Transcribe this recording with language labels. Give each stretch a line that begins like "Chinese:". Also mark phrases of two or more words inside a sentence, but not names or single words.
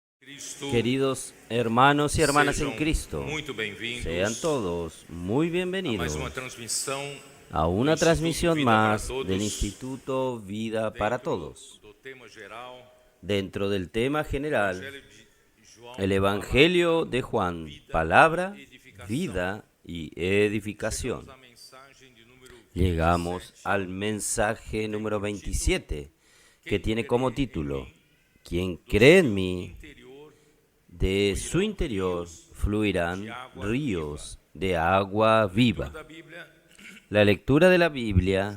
Spanish: Queridos hermanos y hermanas en
Portuguese: Sejam
Spanish: Cristo,
Portuguese: muito bem-vindos
Spanish: sean todos muy
Portuguese: a mais
Spanish: bienvenidos
Portuguese: uma transmissão
Spanish: a
Portuguese: do
Spanish: una
Portuguese: Instituto
Spanish: transmisión
Portuguese: Vida para
Spanish: más
Portuguese: Todos,
Spanish: del Instituto Vida para
Portuguese: dentro
Spanish: Todos.
Portuguese: do tema geral,
Spanish: Dentro del tema general,
Portuguese: Evangelho de João,
Spanish: el Evangelio de Juan, palabra, vida y edificación.
Portuguese: chegamos à mensagem de número
Spanish: Llegamos
Portuguese: 27,
Spanish: al mensaje número 27, que tiene como título: Quien cree en mí,
Portuguese: interior,
Spanish: de su interior fluirán ríos de agua viva.
Portuguese: da Bíblia,
Spanish: La lectura de la Biblia,